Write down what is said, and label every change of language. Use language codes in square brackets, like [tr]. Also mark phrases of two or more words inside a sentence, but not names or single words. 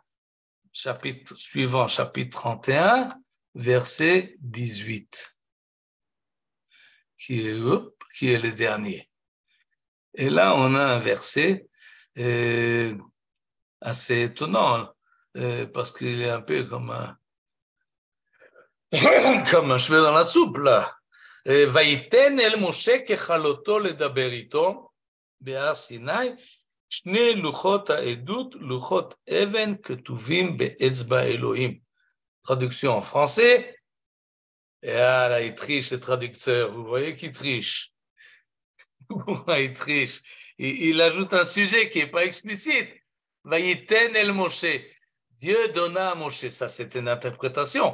[fr] Chapitre suivant, chapitre 31, verset 18, qui est le dernier. Et là, on a un verset assez étonnant, parce qu'il est un peu comme un cheveu dans la soupe, là. [he] ויתן אל משה ככלותו לדבר איתו בהר סיני, 2 לוחות העדות, לוחות אבן כתובים באצבע אלוהים. [fr] Traduction en français. Et là, il triche, le traducteur. Vous voyez qu'il triche. Il triche. Il ajoute un sujet qui n'est pas explicite. [he] ויתן אל משה. [fr] Dieu donna à Moshe. Ça, c'est une interprétation.